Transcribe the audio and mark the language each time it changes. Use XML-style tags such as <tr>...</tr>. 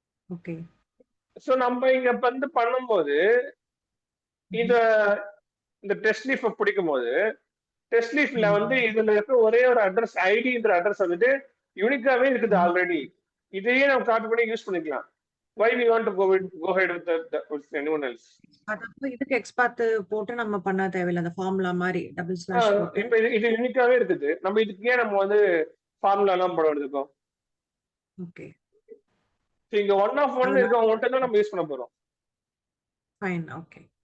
<ta>Okay. So நம்ம இங்க வந்து பண்ணும்போது இந்த டெஸ்ட் லீஃப் பிடிக்கும் போது டெஸ்ட் லீஃப்ல வந்து இதுல இருக்க ஒரே ஒரு அட்ரஸ் ஐடின்ற அட்ரஸ் வந்துட்டு யூனிக்காவே இருக்குது ஆல்ரெடி. இதையே நம்ம காப்பி பண்ணி யூஸ் பண்ணிக்கலாம்.</ta> <en>Why we want to go ahead with anyone else?</en> <ta>இதுக்கு எக்ஸ்பாத் போட்டு நம்ம பண்ண தேவையில்லை. அந்த ஃபார்முலா மாதிரி டபுள் ஸ்லாஷ் போட்டு இப்போ இது யூனிக்காவே இருக்குது. நம்ம இதுக்கு ஏன் நம்ம வந்து ஃபார்முலா எல்லாம் போட வேண்டியிருக்கோம்? ஓகே. இங்க 1 இருக்கவங்க மட்டும் தான் நம்ம யூஸ் பண்ண போறோம். ஃபைன். ஓகே.</ta>